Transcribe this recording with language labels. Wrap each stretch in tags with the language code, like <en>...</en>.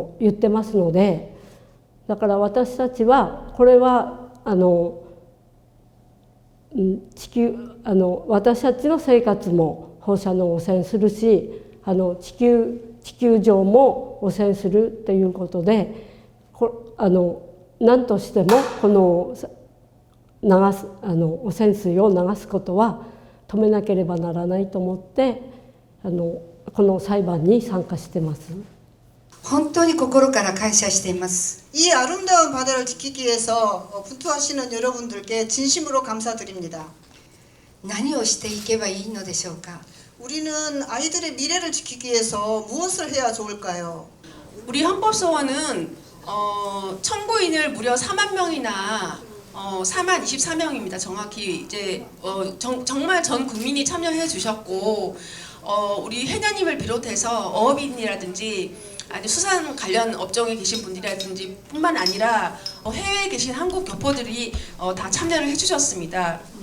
<ja>ってますので、だから私たちはこれは私たちの生活も放射能汚染するし、地球上も汚染するっていうことで、何としてもこの汚染水を流すことは止めなければならないと思ってこの裁判に参加してます。本当に心から感謝しています。</ja> <ko>이 아름다운 바다를 지키기 위해서 분투하시는 여러분들께 진심으로 감사드립니다.</ko> <ja>何をしていけばいいのでしょうか。</ja> <ko>우리는 아이들의 미래를 지키기 위해서 무엇을 해야 좋을까요? 우리 헌법소원은 청구인을 무려 4만 명이나 4만 24명입니다. 정확히 이제 정말 전 국민이 참여해 주셨고 우리 회장님을 비롯해서 어업인이라든지 아니 수산 관련 업종에 계신 분들이라든지 뿐만 아니라 해외에 계신 한국 교포들이 다 참여를 해주셨습니다.</ko>